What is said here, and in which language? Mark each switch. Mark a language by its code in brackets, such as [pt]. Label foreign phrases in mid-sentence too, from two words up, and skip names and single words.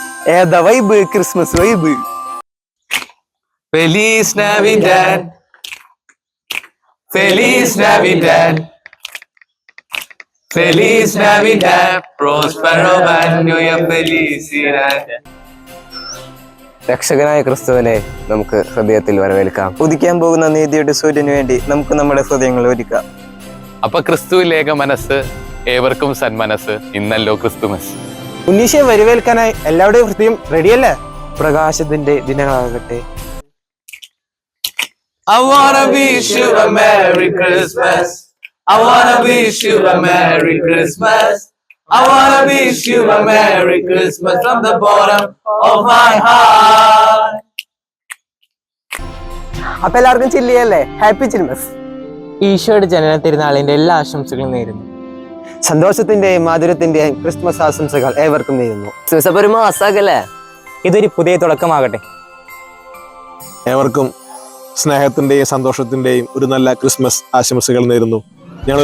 [ml] ഏതാ വൈബ്? [en] Christmas vibe. [es] Feliz Navidad. Feliz Navidad. Feliz Navidad. Prospero año y felicidad. [ml] രക്ഷകനായ ക്രിസ്തുവിനെ നമുക്ക് ഹൃദയത്തിൽ വരവേൽക്കാം. ഉദിക്കാൻ പോകുന്ന നീതിയുടെ സൂര്യന് വേണ്ടി നമുക്ക് നമ്മുടെ ഹൃദയങ്ങൾ ഒരുക്കാം. അപ്പൊ ക്രിസ്തുവിലേക മനസ്സ്, ഏവർക്കും സന്മനസ്. ഇന്നല്ലോ ക്രിസ്തുമസ്. ഉന്നീശയെ വരവേൽക്കാനായി എല്ലാവരുടെയും ഹൃദയം റെഡിയല്ലേ? പ്രകാശത്തിന്റെ ദിനങ്ങളാകട്ടെ. [en] I wanna wish you a Merry Christmas. I wanna wish you a Merry Christmas. I wanna wish you a Merry Christmas from the bottom of my heart. [ml] അപ്പൊ എല്ലാവർക്കും ചില്ലിയല്ലേ? [en] Happy Chilmas. [ml] ഈശോയുടെ ജനന തിരുനാളിന്റെ എല്ലാ ആശംസകളും നേരുന്നു. സന്തോഷത്തിന്റെയും മാധുര്യത്തിന്റെയും ക്രിസ്മസ് ആശംസകൾ ഏവർക്കും നേരുന്നു. ഒരു മാസാകല്ലേ? ഇതൊരു പുതിയ തുടക്കമാകട്ടെ. ഏവർക്കും സ്നേഹത്തിന്റെയും സന്തോഷത്തിന്റെയും ഒരു നല്ല ക്രിസ്മസ് ആശംസകൾ നേരുന്നു.